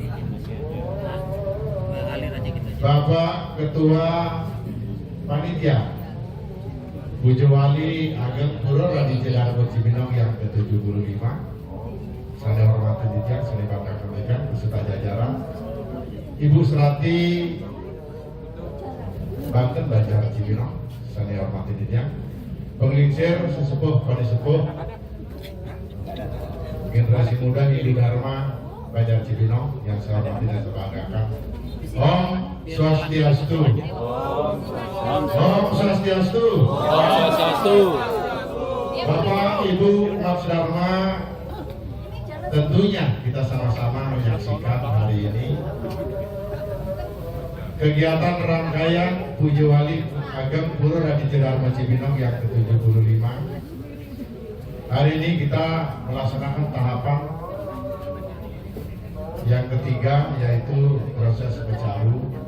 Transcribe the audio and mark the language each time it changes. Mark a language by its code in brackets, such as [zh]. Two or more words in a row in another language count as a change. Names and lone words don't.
[id] Bapak Ketua Panitia Pujo Wali Ageng Pura Raditya Dharma Cibinong yang ke-75, [ban] Sane Hormatin Titiang, Sane Banggang Titiang [id] beserta jajaran, Ibu Serati Banten Banjar Cibinong, [ban] Sane Hormatin Titiang, [id] Penglingsir Sesepuh Panisepuh Generasi Muda Hindu Dharma Banjar Cibinong yang saya hormati dan sebanggakan. [sa] Om Swastiastu. Om Swastiastu. Om Swastiastu. [id] Bapak Ibu Mas Dharma, tentunya kita sama-sama menyaksikan hari ini kegiatan rangkaian Pujo Wali Ageng Pura Raditya Dharma Cibinong yang ke-75. Hari ini kita melaksanakan tahapan yang ketiga, yaitu proses pecaru.